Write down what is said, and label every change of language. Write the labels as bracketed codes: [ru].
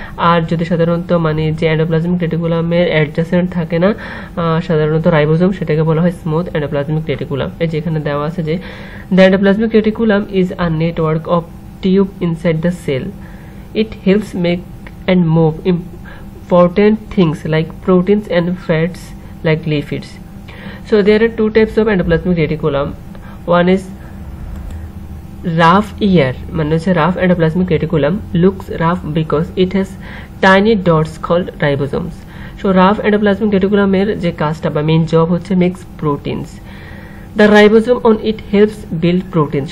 [bn] আর যদি সাধারণত মানে যে এন্ডোপ্লাজমিক রেটিকুলামের অ্যাডজাসেন্ট থাকে না সাধারণত রাইবোজোম, সেটাকে বলা হয় স্মুথ এন্ডোপ্লাজমিক রেটিকুলাম। এই যেখানে দেওয়া আছে যে [en] The endoplasmic reticulum is a network of tube inside the cell. It helps make and move important things like proteins and fats like lipids. So there are two types of endoplasmic reticulum. One is rough ER, [bn] মানে হচ্ছে [en] rough endoplasmic reticulum looks rough because it has tiny dots called ribosomes. So rough endoplasmic reticulum [bn] এর যে কাজটা বা main job হচ্ছে [en] makes proteins. The ribosome on it helps build proteins.